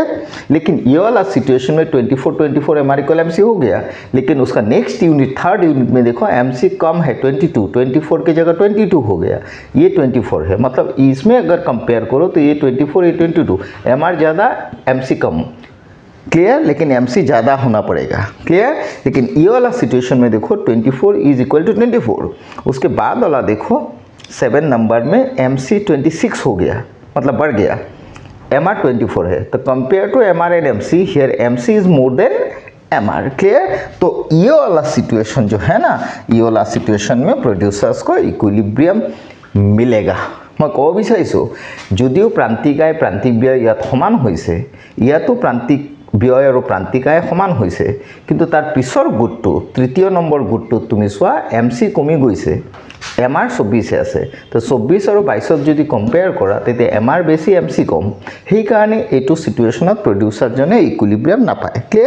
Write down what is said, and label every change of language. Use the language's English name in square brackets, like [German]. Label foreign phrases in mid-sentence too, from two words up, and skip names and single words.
[Hindi] लेकिन ये वाला सिचुएशन में 24 MR इक्वल MC हो गया, लेकिन उसका [English] next unit third unit [Hindi] में देखो MC कम है 24 की जगह 22 हो गया, ये 24 है, मतलब इसमें अगर कंपेयर करो तो ये 24 ये 22, MR ज़्यादा MC कम, क्लियर। लेकिन MC ज़्यादा होना पड़ेगा, क्लियर। लेकिन ये वाला सिचुएशन में देखो 24 [English] is equal to [Hindi] 24, उसके बाद वाला देखो 7 नंबर में MC 26 हो गया, मतलब बढ़ गया, MR 24 है, तो [English] compare to MR and MC here MC is more than MR, [Hindi] क्लियर। तो ये वाला सिचुएशन जो है ना, ये वाला सिचुएशन में प्रोड्यूसर्स को इक्विलिब्रियम मिलेगा। मैं कब [Assamese] বিচাৰিছো যদিও প্ৰান্তিকায় প্ৰান্তিক ব্যয় ইয়াত সমান হৈছে, ইয়াতো প্ৰান্তিক ব্যয় আৰু প্ৰান্তিকায় সমান হৈছে, কিন্তু তাৰ পিছৰ গোটটো তৃতীয় নম্বৰ গোটটোত তুমি চোৱা MC কমি গৈছে, MR 24 আছে, তো 24 আৰু 22 যদি কম্পেয়াৰ কৰা তেতিয়া MR বেছি MC কম, সেই কাৰণে এইটো সিচুৱেচনত প্ৰডিউচাৰজনে ইকুইলিব্ৰিয়াম নাপায়, ক্লিয়াৰ।